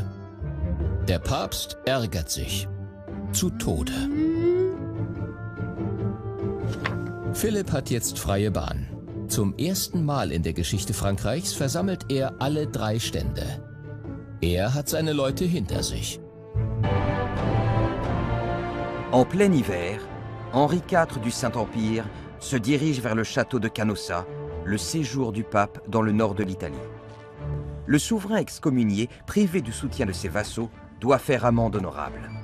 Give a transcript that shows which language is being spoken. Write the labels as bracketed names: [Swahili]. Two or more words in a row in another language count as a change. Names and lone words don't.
[German] Der Papst ärgert sich. Zu Tode. Philipp hat jetzt freie Bahn. Zum ersten Mal in der Geschichte Frankreichs versammelt er alle 3 Stände. Er hat seine Leute hinter sich. [French] En plein hiver, Henri IV du Saint-Empire se dirige vers le château de Canossa, le séjour du pape dans le nord de l'Italie. Le souverain excommunié, privé du soutien de ses vassaux, doit faire amende honorable.